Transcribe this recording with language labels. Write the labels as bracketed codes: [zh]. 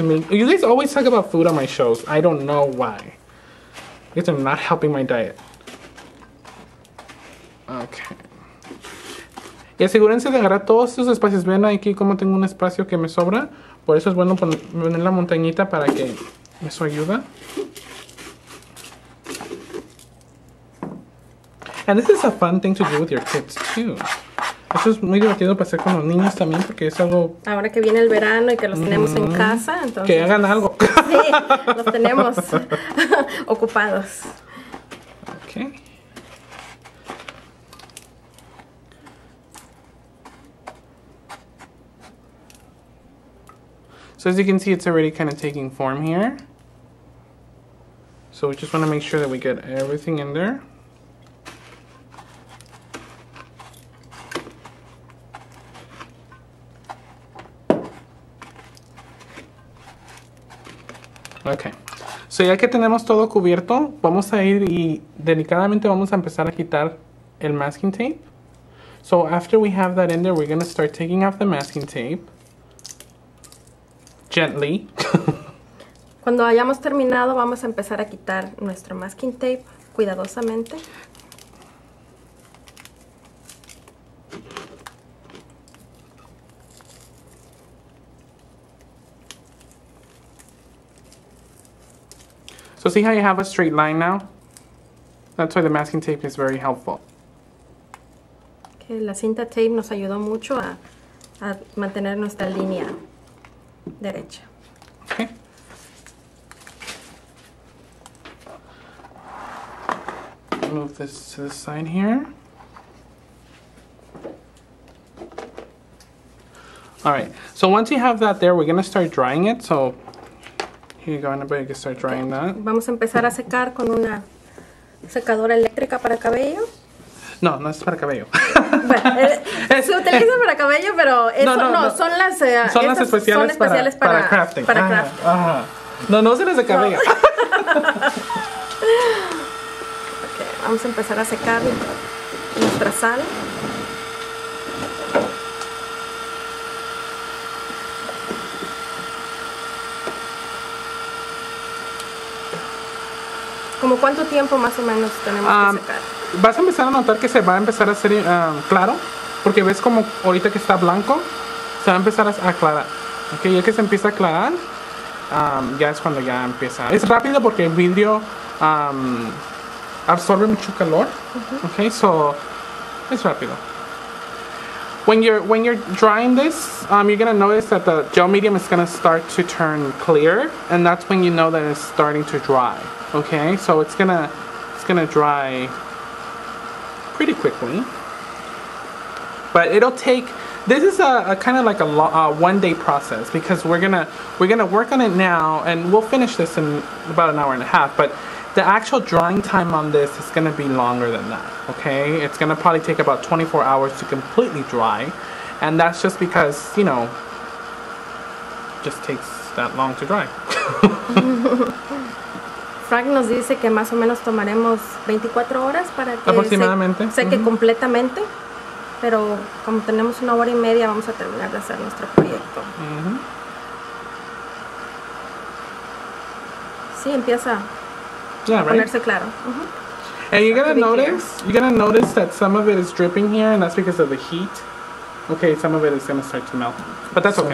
[en] You guys always talk about food on my shows. I don't know why. You guys are not helping my diet. Okay. [es] Y asegúrense de agarrar todos estos espacios. Ven aquí como tengo un espacio que me sobra. Por eso es bueno poner la montañita para que eso ayuda. [en] And this is a fun thing to do with your kids too. [es] Esto es muy divertido para hacer con los niños también porque es algo... Ahora que viene el verano y que los tenemos en casa, entonces... Que hagan algo. Sí, los tenemos ocupados. [en] Okay. So as you can see, it's already kind of taking form here. So we just want to make sure that we get everything in there. [es] Ok, so ya que tenemos todo cubierto, vamos a ir y delicadamente vamos a empezar a quitar el masking tape. [en] So after we have that in there, we're going to start taking off the masking tape. Gently. [es] Cuando hayamos terminado, vamos a empezar a quitar nuestro masking tape cuidadosamente. [en] So see how you have a straight line now? That's why the masking tape is very helpful. [es] Okay, la cinta tape nos ayudó mucho a mantener nuestra línea derecha. [en] Okay. Move this to the side here. Alright, so once you have that there, we're going to start drying it. So here you go, Annabelle, you can start drying that. [es] Vamos a empezar a secar con una secadora eléctrica para cabello. No, no es para cabello. Bueno, se utiliza para cabello, pero eso, no, son las especiales para [en] crafting. [es] Para crafting. No, no se las de cabello. Okay, vamos a empezar a secar nuestra sal. ¿Como cuánto tiempo más o menos tenemos que secar? Vas a empezar a notar que se va a empezar a hacer claro, porque ves como ahorita que está blanco, se va a empezar a aclarar. Ok, ya que se empieza a aclarar, ya es cuando ya empieza. Es rápido porque el vidrio absorbe mucho calor. Ok, so es rápido. [en] When you're drying this, you're gonna notice that the gel medium is gonna start to turn clear, and that's when you know that it's starting to dry. Okay, so it's gonna dry pretty quickly, but it'll take. This is a kind of like a one-day process because we're gonna work on it now, and we'll finish this in about an hour and a half. But the actual drying time on this is going to be longer than that, okay? It's going to probably take about 24 hours to completely dry. And that's just because, you know, it just takes that long to dry. [es] Frank nos dice que más o menos tomaremos 24 horas para que aproximadamente seque completamente. Pero como tenemos 1 hora y media, vamos a terminar de hacer nuestro proyecto. Sí, empieza a ponerse claro. [en] And you're gonna notice that some of it is dripping here, and that's because of the heat. Okay, some of it is gonna start to melt, but that's okay.